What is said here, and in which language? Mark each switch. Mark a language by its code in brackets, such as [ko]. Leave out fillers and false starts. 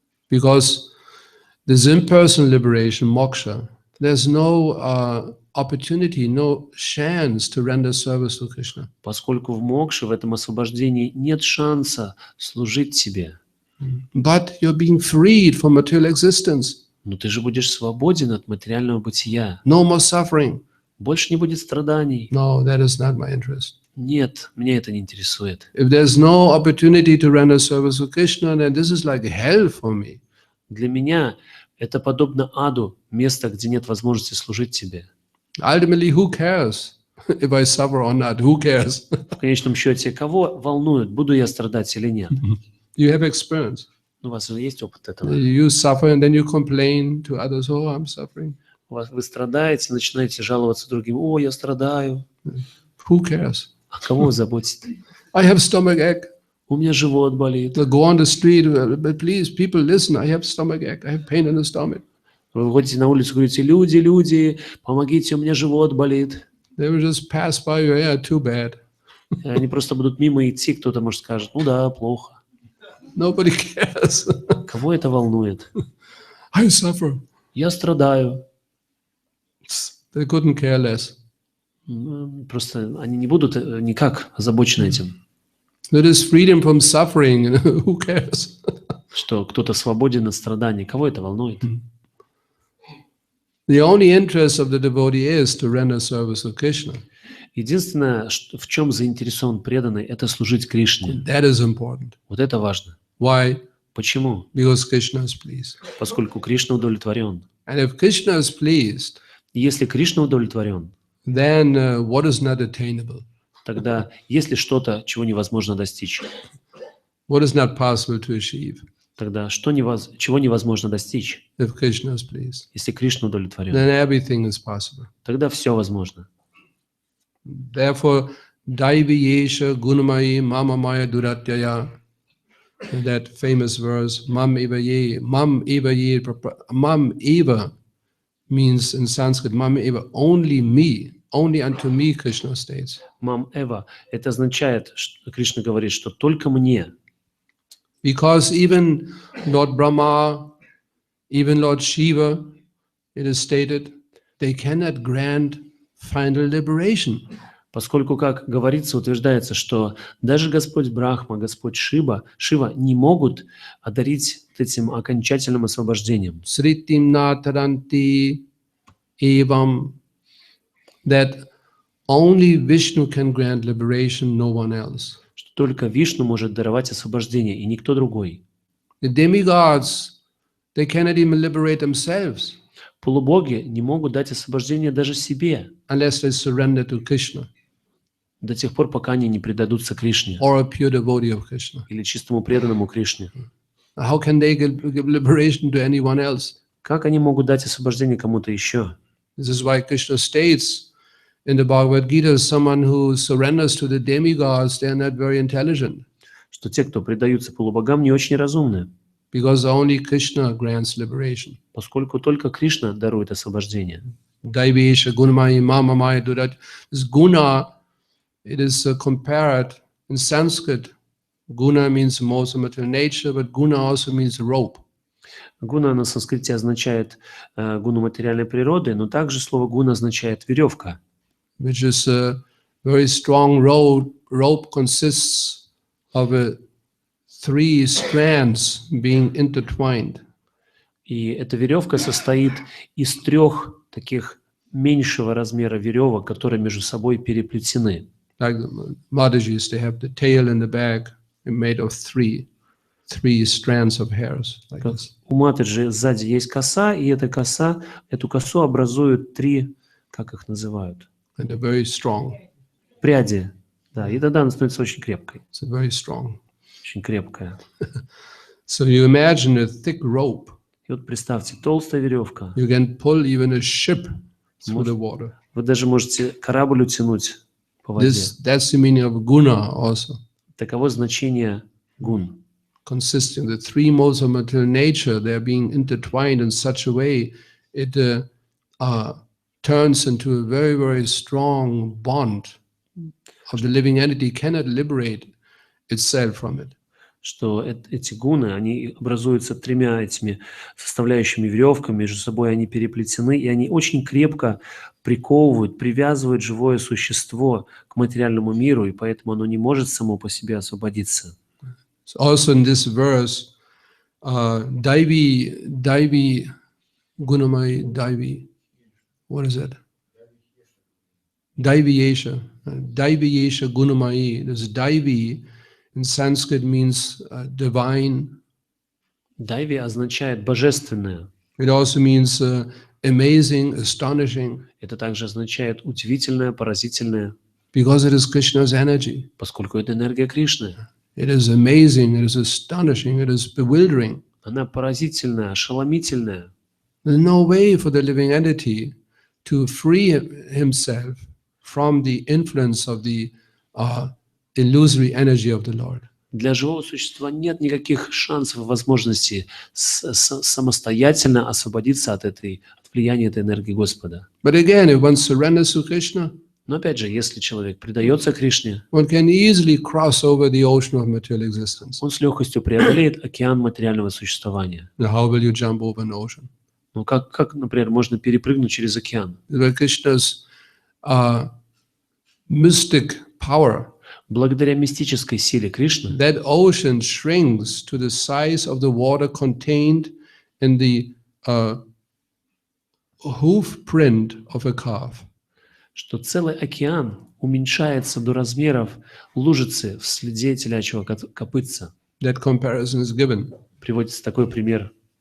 [en] Because this impersonal liberation, moksha, there's no opportunity, no chance to render service to Krishna. [ru] Поскольку в мокше, в этом освобождении нет шанса служить себе. [en] But you're being freed from material existence. [ru] Но ты же будешь свободен от материального бытия. [en] No more suffering. [ru] Больше не будет страданий. [en] No, that is not my interest. [ru] Нет, меня это не интересует. [en] If there's no opportunity to render service to Krishna, then this is like hell for me. [ru] Для меня это подобно аду, место, где нет возможности служить тебе. [en] Ultimately, who cares if I suffer or not? Who cares? [ru] В конечном счете, кого волнует, буду я страдать или нет? [en] You have experience. [ru] У вас же есть опыт этого. [en] You suffer and then you complain to others, oh, I'm suffering. [ru] Вы страдаете, начинаете жаловаться другим. О, я страдаю. [en] Who cares? [ru] А кого вы заботите? [en] I have stomach ache. [ru] У меня живот болит. [en] Go on the street, but please, people, listen, I have stomach ache. I have pain in the stomach. [ru] Вы выходите на улицу, говорите, люди, помогите, у меня живот болит. [en] They will just pass by you, yeah, too bad. [ru] И они просто будут мимо идти, кто-то может скажет, ну да, плохо. [en] Nobody cares. [ru] Кого это волнует? [en] I suffer. [ru] Я страдаю. [en] They couldn't care less. [ru] Просто они не будут никак озабочены этим. [en] There is freedom from suffering. Who cares? [ru] Что кто-то свободен от страданий. Кого это волнует? [en] The only interest of the devotee is to render service to Krishna. [ru] Единственное, в чем заинтересован преданный, это служить Кришне. [en] That is important. [ru] Вот это важно. [en] Why? [ru] Почему? [en] Because Krishna is pleased. [ru] Поскольку Кришна удовлетворен. [en] And if Krishna is pleased, [ru] И если Кришна удовлетворен, [en] then what is not attainable? [ru] тогда есть ли что-то, чего невозможно достичь? [en] What is not possible to achieve? [ru] Тогда чего невозможно достичь, [en] If Krishna is pleased, [ru] если Кришна удовлетворен? [en] then everything is possible. [ru] Тогда все возможно. [en] Therefore, [sa] Daiviyesha Gunamayi Mama Maya Duratyaya, [en] that famous verse, [sa] Mam Eva Ye, [en] Mam Eva means in Sanskrit, Mam Eva, only me, only unto me, Krishna states. [ru] Мам Эва, это означает, что Кришна говорит, что только мне. [en] Because even Lord Brahma, even Lord Shiva, it is stated, they cannot grant final liberation. [ru] Поскольку, как говорится, утверждается, что даже Господь Брахма, Господь Шива не могут одарить этим окончательным освобождением. [sa] Sritim na taranti evam, [en] that only Vishnu can grant liberation, no one else. [ru] Что только Вишну может даровать освобождение, и никто другой. [en] The demigods, they cannot even liberate themselves. [ru] Полубоги не могут дать освобождение даже себе [en] unless they surrender to Krishna [ru] до тех пор, пока они не предадутся Кришне [en] or a pure devotee of Krishna. [ru] или чистому преданному Кришне. [en] How can they give liberation to anyone else? [ru] Как они могут дать освобождение кому-то еще? [en] This is why Krishna states in the Bhagavad Gita, someone who surrenders to the demigods, they are not very intelligent, [ru] Что те, кто предаются полубогам, не очень разумны, [en] because only Krishna grants liberation. [ru] поскольку только Кришна дарует освобождение. [sa] Daivesha gunamai mamamai durat. [en] This guna, it is compared in Sanskrit. Guna means most of material nature, but guna also means rope. [ru] Гуна на санскрите означает гуну материальной природы, но также слово гуна означает веревка, [en] Which is a very strong rope. Rope consists of 3 strands being intertwined. [ru] и эта веревка состоит из 3 таких меньшего размера веревок, которые между собой переплетены. [en] Like the Madhajis, they have the tail and the back made of 3 strands of hairs. Like [ru] Как [en] this. [ru] у матриджи сзади есть коса, и эту косу образуют 3, как их называют, [en] And they're very strong. [ru] пряди. Да, и тогда она становится очень крепкой, [en] It's very strong. [ru] очень крепкая. [en] So you imagine a thick rope. [ru] И вот представьте, толстая веревка. [en] You can pull even a ship through the water. [ru] Вы даже можете корабль утянуть по воде. [en] That's the meaning of guna also. [ru] Таково значение гун. [en] Consisting the 3 modes of material nature, they are being intertwined in such a way it turns into a very, very strong bond of the living entity cannot liberate itself from it. [ru] Что эти гуны, они образуются 3 этими составляющими веревками, между собой они переплетены, и они очень крепко приковывают, привязывают живое существо к материальному миру, и поэтому оно не может само по себе освободиться. [en] So also in this verse, Daivi Gunamai Daivi, what is that? Daiviyesha Gunamai. This Daivi in Sanskrit means divine. [ru] Дайви означает божественное. [en] It also means amazing, astonishing, [ru] Это также означает удивительное, поразительное, [en] because it is Krishna's energy. [ru] поскольку это энергия Кришны. [en] It is amazing, it is astonishing, it is bewildering. [ru] Она поразительная, ошеломительная. [en] There's no way for the living entity to free himself from the influence of the illusory energy of the Lord. [ru] Для живого существа нет никаких шансов и возможностей самостоятельно освободиться от влияния этой энергии Господа. [en] But again, if one surrenders to Krishna, [ru] Но опять же, если человек предается Кришне, [en] one can easily cross over the ocean of material existence. [ru] он с легкостью преодолеет океан материального существования. [en] Now, how will you jump over an ocean? [ru] Ну, как, например, можно перепрыгнуть через океан? [en] By Krishna's mystic power, [ru] Благодаря мистической силе Кришны, [en] that ocean shrinks to the size of the water contained in the hoof print of a calf. [ru] что целый океан уменьшается до размеров лужицы в следе телячьего копытца. [en] That comparison is given. [ru] Приводится такой пример.